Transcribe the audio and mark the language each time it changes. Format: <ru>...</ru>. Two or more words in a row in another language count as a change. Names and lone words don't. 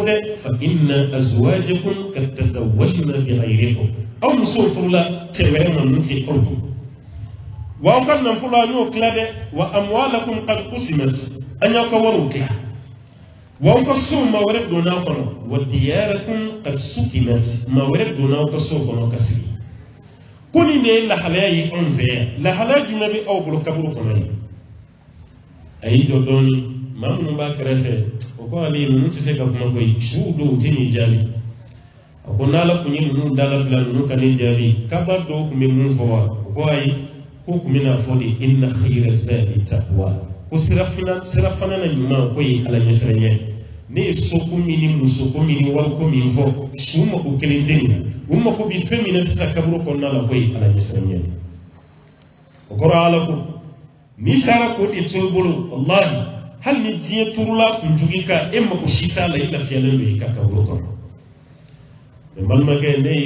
<bm>dɛ</bm> <ar>فإن أزواجكم قد تزوجن بغيركم</ar> <bm>aw musow furula cɛ wɛrɛ ma min tɛ aw ye wa aw ka nafolo an y'o tila dɛ</bm> <ar>وأموالكم قد قسمت</ar> <bm>an y'aw ka wariw tila wa aw ka sow maa wɛrɛ donna a kɔnɔ</bm> <ar>ودياركم قد سكنت</ar> <bm>maa wɛrɛ donna aw ka sow kɔnɔ ka sigi ko nin de ye lahalaya ye anw fɛ yan lahalaya jumɛn bɛ aw bolo kaburu kɔnɔ yen a y'i jɔ dɔɔni maa minnu b'a kɛrɛfɛ o ko ale ninnu tɛ se ka kuma koyi suw don u tɛ nin jaabi a ko n'ala tun ye ninnu dalabila ninnu ka nin jaabi kaba dɔw tun bɛ mun fɔ wa o ko ayi ko tun bɛna fɔ de</bm> <ar>إن خير الزاد التقوى</ar> <bm>ko sira fana na ɲuman ko ye ala ɲɛsiranɲɛ ne ye soko min ni musoko min ni wariko min fɔ su mako kelen tɛ nin na u mako bɛ fɛn min na sisan kaburu kɔnɔna la ko ye ala ɲɛsiranɲɛ o kɔrɔ ala ko ni sara ko de to bolo wallahi hal ni diɲɛ turula kunjugu ka e mako si t'a la i lafiyalen don i ka kaburu kɔnɔ mais balimakɛ ne y'i</bm>